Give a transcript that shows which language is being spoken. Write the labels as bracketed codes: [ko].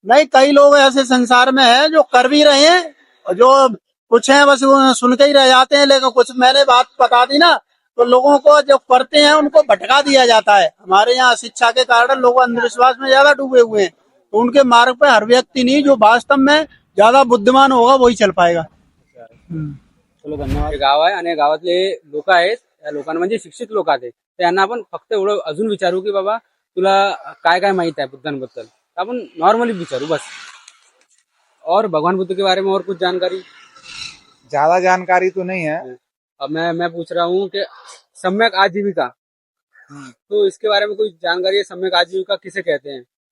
[hi] नहीं, कई लोग ऐसे संसार में हैं जो कर भी रहे हैं, और जो कुछ हैं बस वो सुन के ही रह जाते हैं, लेकिन कुछ मैंने बात बता दी ना, तो लोगों को जो करते हैं उनको भटका दिया जाता है। हमारे यहाँ शिक्षा के कारण लोग अंधविश्वास में ज्यादा डूबे हुए हैं, तो उनके मार्ग पे हर व्यक्ति नहीं, जो वास्तव में ज्यादा बुद्धिमान होगा वही चल पाएगा। चलो, धन्यवाद। [mr] गाव आहे आणि गावातले लोक आहेत, त्या लोकांना म्हणजे शिक्षित लोक आहेत, त्यांना आपण फक्त एवढं अजून विचारू की बाबा तुला काय काय माहित आहे बुद्धांबद्दल, आपण नॉर्मली विचारू बस। [hi] और भगवान बुद्ध के बारे में और कुछ जानकारी? ज्यादा जानकारी तो नहीं है। अब मैं पूछ रहा हूँ कि सम्यक आजीविका, तो इसके बारे में कोई जानकारी है? सम्यक आजीविका किसे कहते हैं?